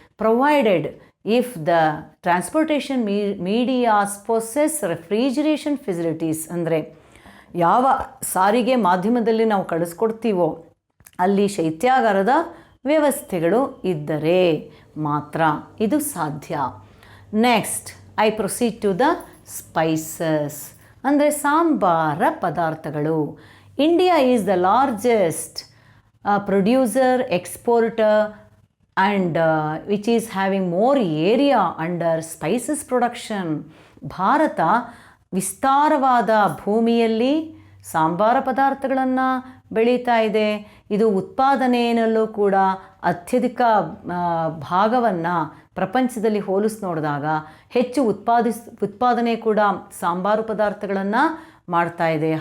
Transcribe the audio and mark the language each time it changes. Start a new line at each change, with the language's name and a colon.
English: provided if the transportation medias possess refrigeration facilities,
Kannada: ಅಂದರೆ ಯಾವ ಸಾರಿಗೆ ಮಾಧ್ಯಮದಲ್ಲಿ ನಾವು ಕಳಿಸ್ಕೊಡ್ತೀವೋ ಅಲ್ಲಿ ಶೈತ್ಯಾಗಾರದ ವ್ಯವಸ್ಥೆಗಳು ಇದ್ದರೆ ಮಾತ್ರ ಇದು ಸಾಧ್ಯ.
English: next, I proceed to the spices,
Kannada: ಅಂದರೆ ಸಾಂಬಾರ ಪದಾರ್ಥಗಳು.
English: India is the largest producer, exporter and which is having more area under spices production.
Kannada: Bharat ವಿಸ್ತಾರವಾದ ಭೂಮಿಯಲ್ಲಿ ಸಾಂಬಾರ ಪದಾರ್ಥಗಳನ್ನು ಬೆಳೀತಾ ಇದೆ. ಇದು ಉತ್ಪಾದನೆಯಲ್ಲೂ ಕೂಡ ಅತ್ಯಧಿಕ ಭಾಗವನ್ನು ಪ್ರಪಂಚದಲ್ಲಿ ಹೋಲಿಸಿ ನೋಡಿದಾಗ ಹೆಚ್ಚು ಉತ್ಪಾದನೆ ಕೂಡ ಸಾಂಬಾರು ಪದಾರ್ಥಗಳನ್ನು ಮಾಡ್ತಾ ಇದೆ.